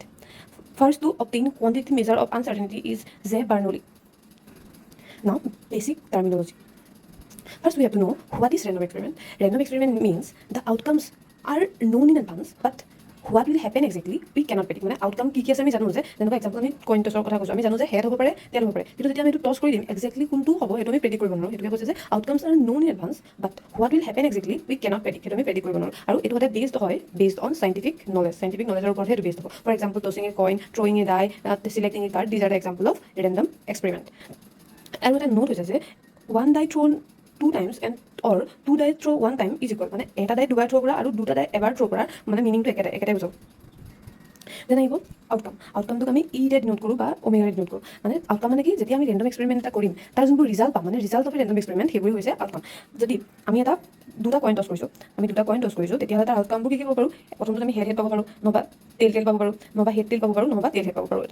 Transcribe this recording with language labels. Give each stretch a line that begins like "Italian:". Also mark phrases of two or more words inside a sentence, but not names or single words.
English: First to obtain quantitative measure of uncertainty is J. Bernoulli. Now, basic terminology. First, we have to know what is random experiment. Random experiment means the outcomes are known in advance, but what will happen exactly we cannot predict.
Assamese: মানে outcome কি আছে আমি জানো যে যেনেকুৱা এক্সাম্পল আমি
English: coin toss
Assamese: কথা কৈছোঁ, আমি জানো যে হেড হ'ব পাৰে টেইল হ'ব পাৰে, কিন্তু যেতিয়া আমি এইটো টছ কৰি দিম এক্সেক্টলি কোনটো হ'ব সেইটো আমি প্ৰেডিক্ট কৰিব নোৱাৰোঁ। সেইটোকে কৈছে যে
English: outcomes are known in advance, but what will happen exactly we cannot predict,
Assamese: সেইটো আমি প্ৰেডিক্ট কৰিব নোৱাৰোঁ। আৰু এইটো সদায়
English: based on scientific knowledge
Assamese: ওপৰতহে এইটো বেছড হ'ব।
English: for example tossing a coin, throwing a die, selecting a card, these are the example of random experiment.
Assamese: আৰু এটা নোট হৈছে যে
English: one die thrown 2 times and or 2 die throw 1 time is equal,
Assamese: মানে এটা ডাই দুবাৰ থ্ৰ' কৰা আৰু দুটা ডাই এবাৰ থ্ৰ' কৰা মানে মিনিংটো একেটাই বুজাব। দেন আহিব আউটকামটোক আমি ইৰে ডিনোট কৰোঁ বা ওমেগাৰে ডিনোট কৰোঁ। মানে আউটকাম মানে কি, যেতিয়া আমি
English: random experiment
Assamese: এটা কৰিম তাৰ যোনবোৰ ৰিজাল্ট পাম, মানে
English: result of random experiment
Assamese: সেইবোৰে হৈছে আউটকাম। যদি আমি দুটা
English: coin toss
Assamese: কৰিছোঁ তেতিয়াহ'লে তাৰ আউটকামবোৰ কি হ'ব পাৰোঁ, প্ৰথমতে আমি হেড পাব পাৰোঁ, নহবা টেইল পাব পাৰোঁ, নহবা হেড পাব পাৰোঁ, নহবা টেইল পাব পাৰোঁ।